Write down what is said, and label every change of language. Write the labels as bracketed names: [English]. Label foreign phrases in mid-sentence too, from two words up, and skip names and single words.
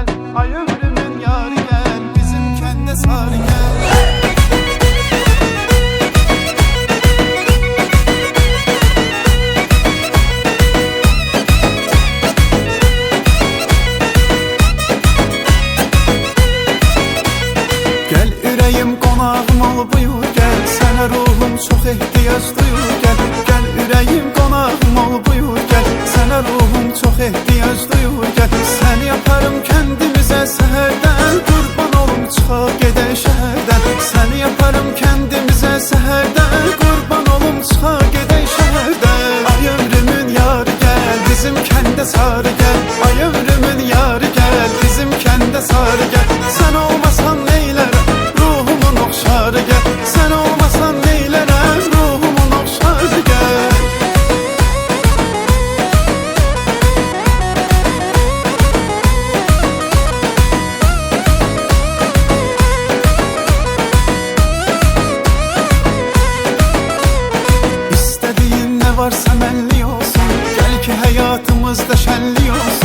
[Turkish] Ay ömrümün yarı gel, bizim kende sarı gel. [Azerbaijani] Gel ürəyim qonağım ol buyur gel, sənə ruhum çox ehtiyac duyur gel. Gel ürəyim qonağım ol buyur gel, sənə ruhum çox ehtiyac duyur gel. Səni yaparım kəndimizə səhərdən, qurban olum çıxaq gedək şəhərdən. Səni yaparım kəndimizə səhərdən, qurban olum çıxaq gedək şəhərdən. Ay ömrümün yarı gəl, bizim kəndə sarı gəl. Ay ömrümün yarı gəl, bizim kəndə sarı gəl. Sən olmasan neylərəm, ruhumun oxşarı gəl. Sən olmasan neylərəm, ruhumun oxşarı gəl. [Turkish] İstediğin ne varsa mənli olsun, gel ki hayatımızda şenli olsun.